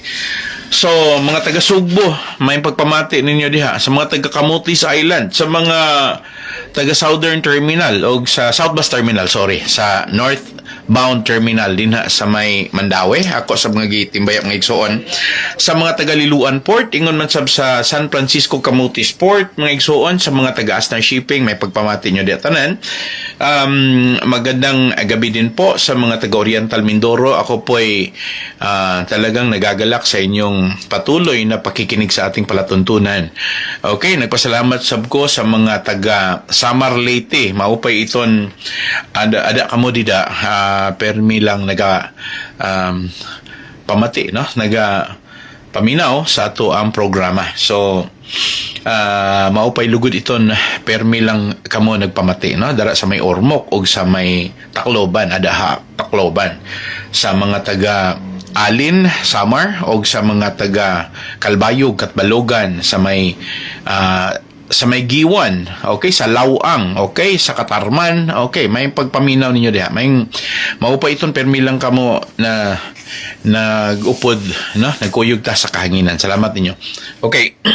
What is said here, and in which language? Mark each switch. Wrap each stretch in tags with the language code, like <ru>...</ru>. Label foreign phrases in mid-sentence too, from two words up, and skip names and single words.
<ceb>So, mga taga Sugbo, may pagpamati ninyo diha sa mga taga Camotes Island, sa mga taga Southern Terminal o sa South Bus Terminal, sa Northbound Terminal din sa may Mandaue. Ako sa mga gitimbay mga igsoon. Sa mga taga Liluan Port, ingon man sab sa San Francisco Camotes Port, mga igsoon. Sa mga taga Asnar Shipping, may pagpamati nyo diha tanan.</ceb> <tl>Magandang gabi din po sa mga taga Oriental Mindoro. Ako po ay talagang nagagalak sa inyong patuloy na pakikinig sa ating palatuntunan.</tl> <ceb>Okay, nagpasalamat sab ko sa mga taga Samar Leyte.</ceb> <war>Maupay iton ada kamo dida permi lang naga pamati, no?</war> <ceb>Naga paminaw sa ato ang programa.</ceb> <war>So maupay lugod iton permi lang kamo nagpamati, no? Dara sa may Ormoc o sa may Tacloban, Tacloban. Sa mga taga Alin, Samar o sa mga taga Kalbayog, Katbalogan,</war> <ceb>sa may Giwan, okay, sa Lawang, okay, sa Katarman, okay, may pagpaminaw ninyo diha.</ceb> <war>May maupa iton permi lang kamo na nagupod, no?</war> <ceb>Nagkuyog ta sa kahanginan. Salamat ninyo. Okay.</ceb>